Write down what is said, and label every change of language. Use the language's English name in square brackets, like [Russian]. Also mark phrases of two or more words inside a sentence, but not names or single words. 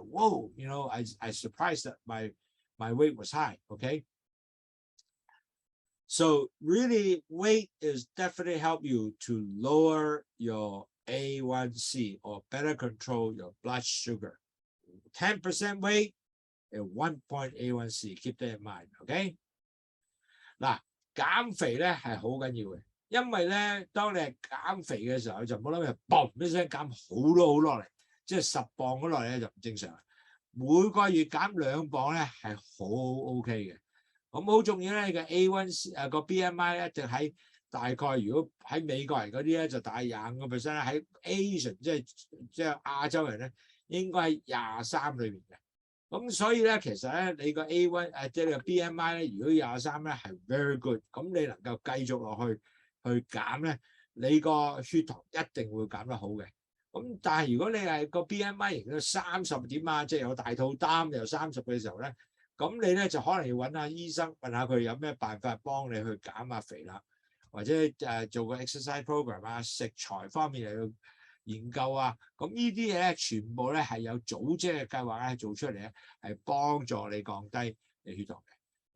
[English] Whoa, you know, I surprised that my weight was high, okay? So really, weight is definitely help you to lower your A1C or better control your blood sugar. 10% weight and 1 point A1C, keep that in mind, okay? [Cantonese] 嗱，減肥咧係好緊要嘅，因為咧，當你係減肥嘅時候，就唔好諗住嘣一聲減好多好落嚟，即係10磅嗰落嚟咧就唔正常。每個月減2磅咧係好 OK 嘅。咁好重要咧，你嘅 A1C 個 BMI 咧就喺大概，如果喺美國人嗰啲咧就大25%啦，喺 Asian 即係亞洲人咧應該喺23裏邊嘅。咁所以咧，其實咧你個 A1 即係你個 BMI 咧，如果23咧係 [English] very good， [Cantonese] 咁你能夠繼續落去減咧，你個血糖一定會減得好嘅。咁但係如果你係個 BMI 型到30點啊，即係有大肚擔又30嘅時候咧，咁你咧就可能要揾下醫生問下佢有咩辦法幫你去減下肥啦，或者做個 [English] exercise program [Cantonese] 啊，食材方面又要研究啊，咁呢啲嘢咧全部咧係有組織嘅計劃咧做出嚟咧，係幫助你降低你血糖嘅。